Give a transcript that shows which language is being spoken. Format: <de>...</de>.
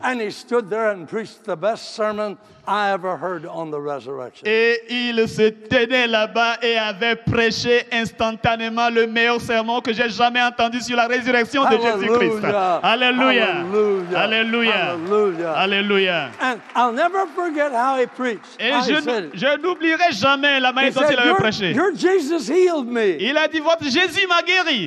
<en>And he stood there and preached the best sermon I ever heard on the resurrection.</en> <fr>Et il se tenait là-bas et avait prêché instantanément le meilleur sermon que j'ai jamais entendu sur la résurrection de Jésus-Christ. Alléluia.</fr> <en>Hallelujah.</en> <fr>Alléluia.</fr> <en>Hallelujah.</en> <fr>Alléluia.</fr> <en>And I'll never forget how he preached.</en> <fr>Et je n'oublierai jamais la manière dont il avait prêché.</fr> <en>Your Jesus healed me.</en> <fr>Il a dit, votre Jésus m'a guéri.</fr>